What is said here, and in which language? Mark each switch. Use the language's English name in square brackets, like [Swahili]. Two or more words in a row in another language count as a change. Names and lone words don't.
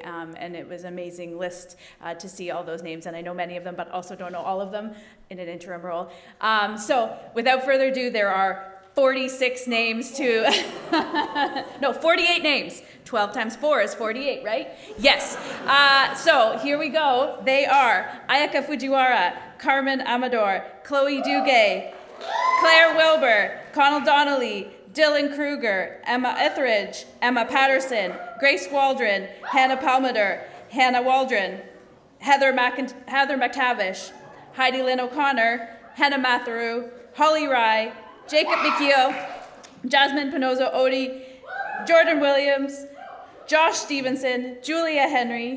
[English] And it was an amazing list to see all those names, and I know many of them, but also don't know all of them in an interim role. So without further ado, there are 46 names to, no, 48 names. 12 times 4 is 48, right? Yes. So here we go. They are Ayaka Fujiwara, Carmen Amador, Chloe Duguay, Claire Wilbur, Connell Donnelly, Dylan Kruger, Emma Etheridge, Emma Patterson, Grace Waldron, Hannah Palmader, Hannah Waldron, Heather McTavish, Heidi Lynn O'Connor, Hannah Matheru, Holly Rye, Jacob Mikio, Jasmine Pinozo Odie, Jordan Williams, Josh Stevenson, Julia Henry,